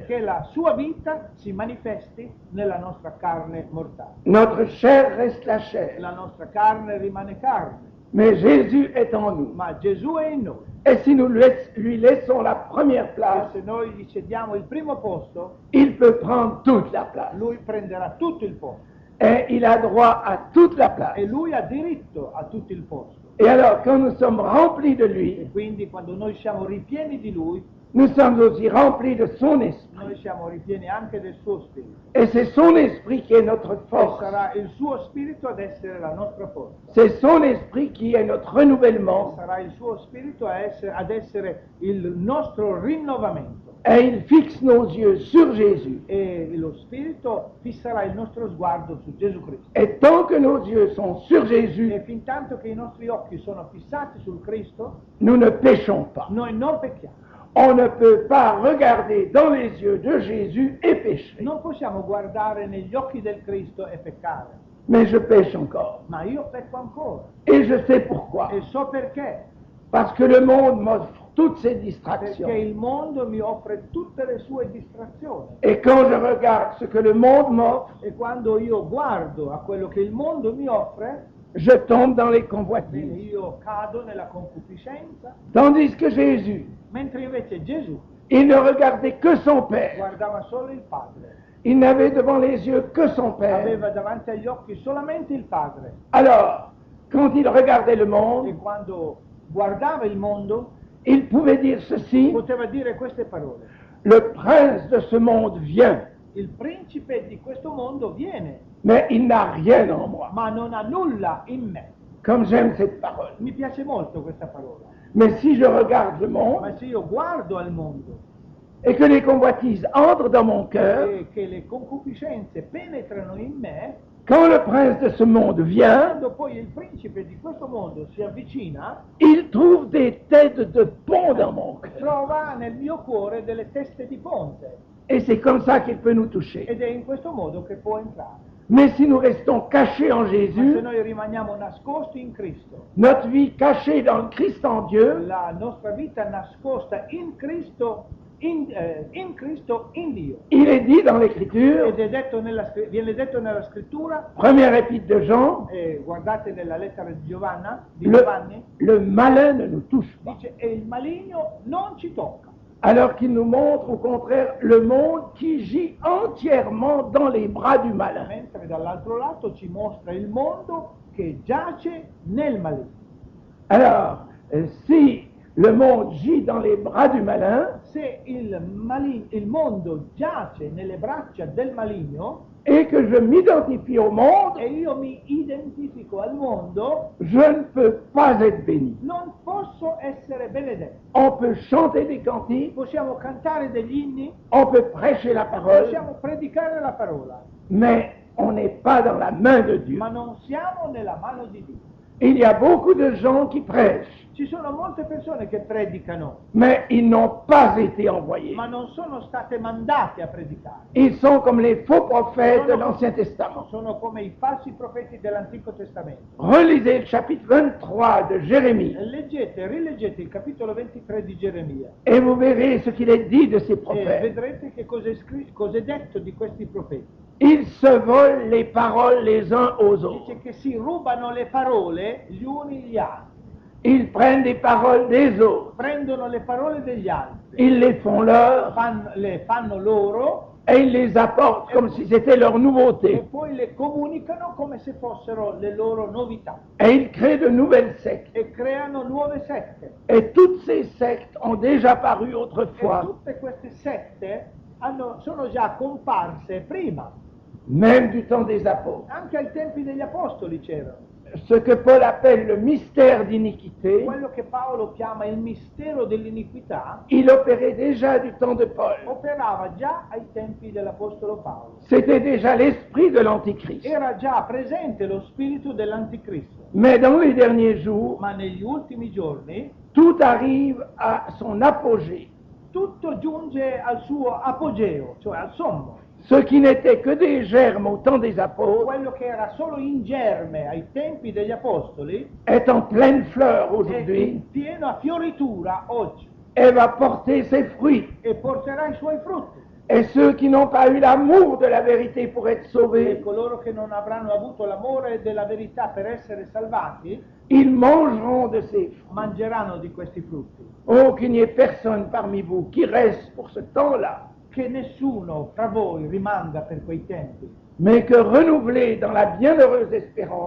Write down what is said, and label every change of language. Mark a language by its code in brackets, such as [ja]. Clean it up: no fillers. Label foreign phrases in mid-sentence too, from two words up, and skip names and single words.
[it] finché la sua vita si manifesti nella nostra carne mortale. [fr] Notre chair reste la chair, [it] La nostra carne rimane carne, [fr] mais Jésus est en nous. [it] ma Gesù è in noi. [fr] Et si nous lui laissons la première [it] E [fr] place, [it] se noi gli cediamo il primo posto, [fr] il peut prendre toute la place. [it] lui prenderà tutto il posto. [fr] Et il a droit à toute la [it] E [fr] place. [it] lui ha diritto a tutto il posto. [fr] Et alors, quand nous sommes remplis de [it] E [fr] lui, [it] quindi quando noi siamo ripieni di lui, [fr] nous sommes aussi remplis de son esprit. [it] noi siamo ripieni anche del suo spirito. [fr] Et c'est son esprit qui est notre [it] E [fr] force. [it] sarà il suo spirito ad essere la nostra forza. [fr] C'est son esprit qui est notre renouvellement. [it] Sarà il suo spirito ad essere il nostro rinnovamento. [fr] Et il fixe nos yeux sur Jésus. [it] E lo spirito fisserà il nostro sguardo su Gesù Cristo. [fr] Et tant que nos yeux sont sur Jésus, [it] E fin tanto che i nostri occhi sono fissati sul Cristo, [fr] nous ne péchons pas. [it] noi non pecchiamo. [fr] On ne peut pas regarder dans les yeux de Jésus et pécher. [it] Non possiamo guardare negli occhi del Cristo e peccare. [fr] Mais je pêche encore. [it] Ma io pecco ancora. [fr] Et je sais pourquoi. [it] E so perché. [fr] Parce que le monde m'offre toutes ces [it] Perché [fr] distractions. [it] il mondo mi offre tutte le sue distrazioni. [fr] Et quand je regarde ce que le monde m'offre, [it] E quando io guardo a quello che il mondo mi offre, [fr] je tombe dans les [it] bene, [fr] convoitises. [it] io cado nella concupiscenza, [fr] Tandis que Jésus, [it] mentre invece Gesù [fr] il ne regardait que son Père. [it] guardava solo il Padre. [fr] Il n'avait devant les yeux que son Père. [it] Aveva davanti agli occhi solamente il Padre. [fr] Alors, quand il regardait le [it] E [fr] monde, [it] quando guardava il mondo, [fr] il pouvait dire ceci: [it] poteva dire queste parole: [fr] le prince de ce monde vient, [it] il principe di questo mondo viene, [fr] mais il n'a rien en moi. [it] ma non ha nulla in me. [fr] Comme j'aime cette parole. [it] Mi piace molto questa parola. [fr] Mais si je regarde le monde [it] Ma se io guardo al mondo [fr] et que les convoitises entrent dans mon cœur, [it] e che le concupiscenze penetrano in me, [fr] quand le prince de ce monde vient, [it] quando poi il principe di questo mondo si avvicina, [fr] il trouve des têtes de pont dans mon cœur. [it] trova nel mio cuore delle teste di ponte, [fr] Et c'est comme ça qu'il peut nous toucher. [it] ed è in questo modo che può entrare. [fr] Mais si nous restons cachés en [it] Ma se [fr] Jésus, [it] noi rimaniamo nascosti in Cristo, [fr] notre vie cachée dans le Christ en Dieu, [it] la nostra vita nascosta in Cristo, in Cristo, in Dio, [fr] il est dit dans l'Écriture, [it] ed è detto viene detto nella scrittura, [fr] première épître de Jean, [it] guardate nella lettera di Giovanni, [fr] le malin ne nous touche pas. [it] dice: e il maligno non ci tocca. [fr] Alors qu'il nous montre au contraire le monde qui gît entièrement dans les bras du malin. [it] Mentre dall'altro lato ci mostra il mondo che giace nel maligno. [fr] Alors, si le monde gît dans les bras du malin, [it] Se il mondo giace nelle braccia del maligno [fr] et que je m'identifie au monde, [it] e io mi identifico al mondo, [fr] je ne peux pas être béni. [it] non posso essere benedetto. [fr] On peut chanter des cantiques, [it] Possiamo cantare degli inni, [fr] on peut prêcher la parole, [it] possiamo predicare la parola, [fr] mais on n'est pas dans la main de Dieu. [it] ma non siamo nella mano di Dio. [fr] Il y a beaucoup de gens qui prêchent, [it] Ci sono molte persone che predicano, [fr] mais ils n'ont pas été envoyés. [it] ma non sono state mandate a predicare. [fr] Ils sont comme les faux prophètes de l'Ancien Testament. [it] Sono come i falsi profeti dell'Antico Testamento. [fr] Relisez le chapitre 23 de Jérémie [it] Rileggete il capitolo 23 di Geremia [fr] et vous verrez ce qu'il est dit de ces [it] e [fr] prophètes. [it] vedrete che cos'è detto di questi profeti. [fr] Ils se volent les paroles les uns aux autres. [it] Dice che si rubano le parole gli uni gli altri, [fr] Ils prennent les paroles des autres, [it] prendono le parole degli altri, [fr] ils les font leurs [it] le fanno loro [fr] et ils les apportent comme si c'était leur [it] e [fr] nouveauté. [it] poi le comunicano come se fossero le loro novità [fr] Et ils créent de nouvelles sectes. [it] e creano nuove sette. [fr] Et toutes ces sectes ont déjà paru [it] E [fr] autrefois, [it] tutte queste sette sono già comparse prima, [fr] même du temps des apôtres. [it] anche ai tempi degli apostoli c'erano. [fr] Ce que Paul appelle le mystère d'iniquité, [it] Quello che Paolo chiama il mistero dell'iniquità [fr] il opérait déjà du temps de Paul. [it] operava già ai tempi dell'apostolo Paolo. [fr] C'était déjà l'esprit de l'Antichrist. [it] Era già presente lo spirito dell'anticristo, [fr] Mais dans les derniers jours, [it] ma negli ultimi giorni [fr] tout arrive à son apogée. [it] tutto giunge al suo apogeo, cioè al sommo. [fr] Ce qui n'était que des germes au temps des apôtres [it] Quello che era solo in germe ai tempi degli apostoli [fr] est en pleine fleur [it] è [fr] aujourd'hui [it] in piena fioritura oggi [fr] et va porter ses fruits. [it] e porterà i suoi frutti. [fr] Et ceux qui n'ont pas eu l'amour de la vérité pour être [it] E [fr] sauvés, [it] coloro che non avranno avuto l'amore della verità per essere salvati [fr] ils mangeront de ces fruits. [it] mangeranno di questi frutti. [fr] Oh, qu'il n'y ait personne parmi vous qui reste pour ce temps-là, [it] Che nessuno tra voi rimanga per quei tempi, [fr] mais que renouvelé dans la bienheureuse espérance,